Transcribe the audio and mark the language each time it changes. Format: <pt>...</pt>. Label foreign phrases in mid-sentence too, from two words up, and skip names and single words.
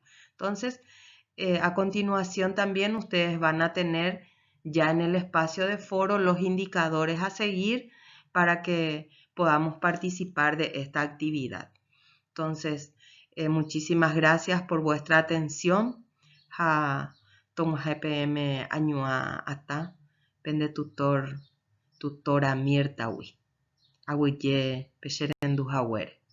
<es>Entonces, a continuación también ustedes van a tener ya en el espacio de foro los indicadores a seguir para que podamos participar de esta actividad. Entonces, muchísimas gracias por vuestra atención.</es> <gn>tog̃uahẽ peẽme añuã atã pende tutora Mirtagui aguyje pe che renduhaguére.</gn>